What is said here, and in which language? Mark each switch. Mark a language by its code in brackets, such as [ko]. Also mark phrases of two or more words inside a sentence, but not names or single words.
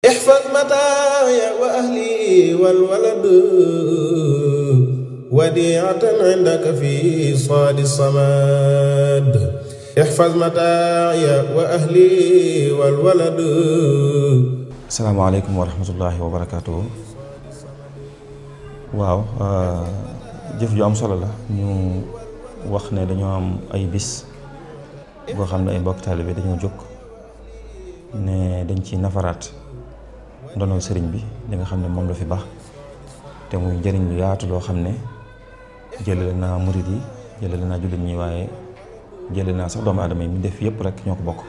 [ar] احفظ متاعي وأهلي والولد وديعة عندك في صاد الصمد احفظ متاعي وأهلي والولد. السلام عليكم ورحمة الله وبركاته. [wo] waaw jëf ju am solo la ñu wax ne dañoo am ay bis boo xam ne ay mbokk taalibe dañoo jóg ne dañ ci nafaraat ndonol sëriñ bi li nga xam ne moom la fi baax te muy njëriñ lu yaatu loo xam ne jëlale naa murid yi jëlale naa jullit ñi waaye jëlale naa sax doomu aadama yi mu def yëpp rek ñoo ko bokk.